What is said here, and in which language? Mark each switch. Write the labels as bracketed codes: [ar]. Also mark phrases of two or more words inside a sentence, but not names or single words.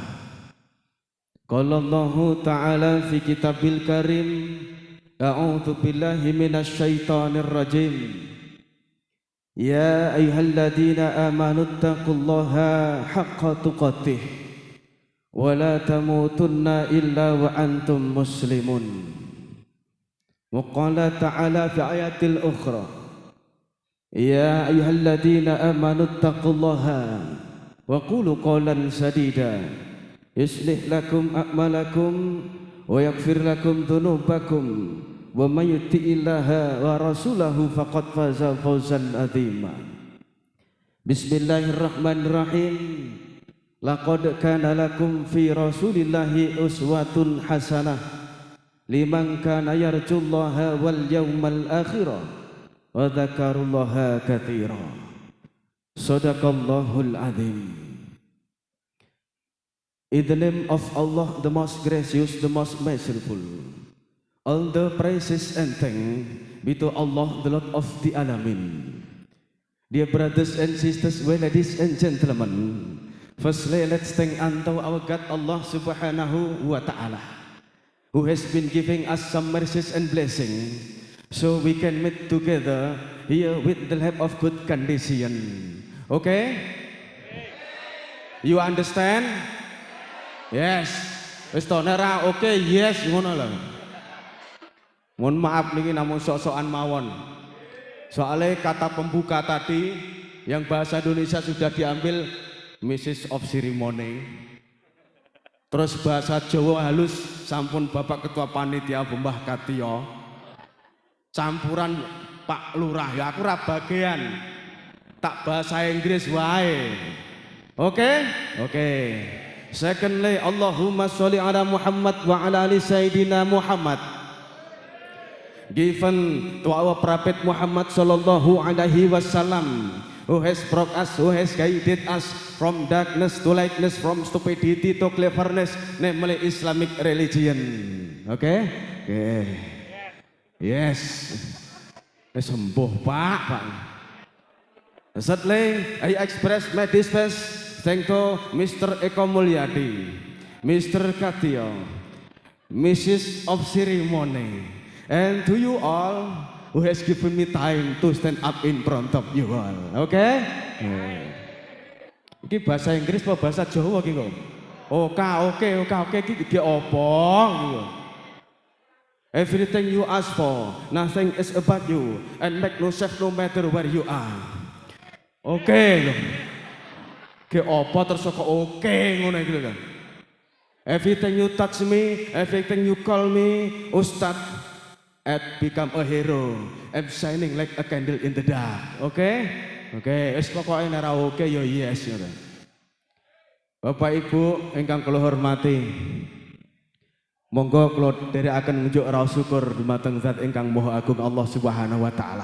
[ar] قال الله تعالى في كتابه الكريم، أعوذ بالله من الشيطان الرجيم. يا أيها الذين آمنوا اتقوا الله حق تقاته ولا تموتن إلا وأنتم مسلمون. وقال تعالى في آية أخرى، يا أيها الذين آمنوا اتقوا الله وقولوا قولا سديدا يصلح لكم أعمالكم ويغفر لكم ذنوبكم ومن يطع الله ورسوله فقد فاز فوزا عظيما. بسم الله الرحمن الرحيم. لقد كان لكم في رسول الله أسوة حسنة لمن كان يرجو الله واليوم الآخر وذكر الله كثيرا. صدق الله العظيم. [en] In the name of Allah, the most gracious, the most merciful, all the praises and thanks be to Allah, the Lord of the Alamin. Dear brothers and sisters, well, ladies and gentlemen, firstly let's thank unto our God Allah [ar] سبحانه وتعالى, [en] who has been giving us some mercies and blessings so we can meet together here with the help of good condition. Okay? You understand? [jv] Yes. Wis to nera oke, yes ngono lho. Mohon maaf niki namun sok-sokan mawon. [id] Soalnya kata pembuka tadi yang bahasa Indonesia sudah diambil Mrs. [en] of Ceremony. [jv] Terus bahasa Jawa halus sampun Bapak Ketua Panitia Bembah Katio. Campuran Pak Lurah, ya aku ra bagian. Tak bahasa Inggris wae. Oke? Oke. [en] Secondly, [ar] اللهم صل على محمد وعلى آل سيدنا محمد. [en] Given to our Prophet Muhammad [ar] صلى الله عليه وسلم, [en] who has brought us, who has guided us from darkness to lightness, from stupidity to cleverness, namely Islamic religion. Okay? Okay. Yes. [id] Sembuh Pak. [en] Thirdly, I express my dispense thanks to Mr. Eko Mulyadi, Mr. Katio, Mrs. of Ceremony, and to you all who has given me time to stand up in front of you all. [jv] Okay? [id] Ini bahasa Inggris apa bahasa Jawa [jv] iki kok? Oke, iki apa? [en] Everything you ask for, nothing is about you, and make no self no matter where you are. [jv] Oke lho. Ki apa terus kok oke ngono iki lho. [en] Everything you touch me, everything you call me, Ustad, and become a hero. I'm shining like a candle in the dark. Oke? [jv] Oke, wis pokoke nek ora oke ya yes ngono. Bapak Ibu ingkang kula hormati, monggo kula dherekaken ngunjuk raos syukur dumateng Zat ingkang Maha Agung Allah [ar] سبحانه وتعالى.